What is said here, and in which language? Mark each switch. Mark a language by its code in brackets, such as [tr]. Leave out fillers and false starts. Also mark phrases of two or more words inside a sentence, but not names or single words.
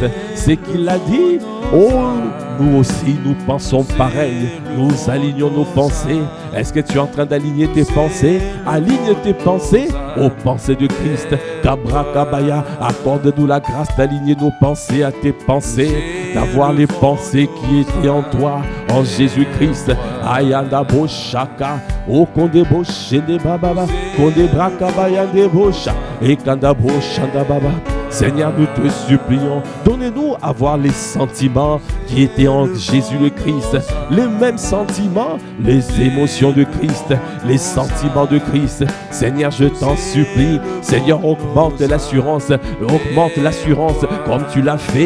[fr] C'est qu'il a dit, nous aussi nous pensons pareil, nous alignons nos pensées. Est-ce que tu es en train d'aligner tes pensées? Aligne tes pensées aux pensées de Christ. Kabra Kabaya, accorde-nous la grâce d'aligner nos pensées à tes pensées, d'avoir les pensées qui étaient en toi, en Jésus-Christ. Ayanda Boshaka, Kondebo Shende Baba, Kondebra Kabaya Debosha, et Kandabo Shanda Baba. Seigneur, nous te supplions, donnez-nous à voir les sentiments qui étaient en Jésus le Christ, les mêmes sentiments, les émotions de Christ, les sentiments de Christ. Seigneur, je t'en supplie, Seigneur, augmente l'assurance comme tu l'as fait.